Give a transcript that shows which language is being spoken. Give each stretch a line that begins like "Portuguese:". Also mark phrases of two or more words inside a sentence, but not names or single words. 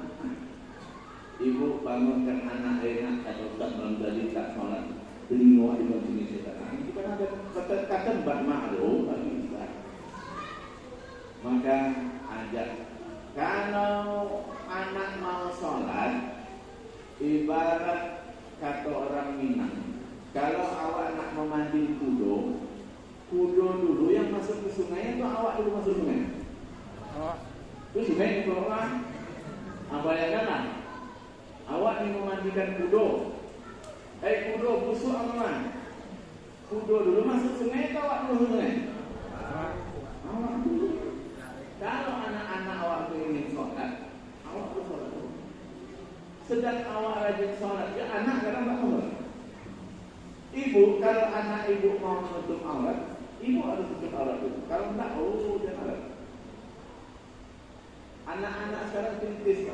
Indonesian: Ibu bangunkan anak enak atau tak malam tadi tak sholat, telinga di sini setan. Itu kan ada kata bak maklum bagi Islam. Maka ajak Kalau anak mau sholat, ibarat kata orang Minang, kalau awak nak memandikan kudo dulu yang masuk ke sungai atau awak dulu masuk sungai? Itu sungai itu orang. Bayangkanlah, awak ni memandikan kudo. Kudo busuk aman. Kudo dulu masuk sungai atau awak dulu sungai? Awak dulu. Kalau anak-anak awak tu ingin sholat, awak tu sholat dulu. Sedang awak rajin sholat, ya anak kadang tak sholat. Ibu, kalau anak ibu mau menutup aurat, ibu harus tutup aurat dulu. Kalau tak, dia aurat. Anak-anak sekarang kritis.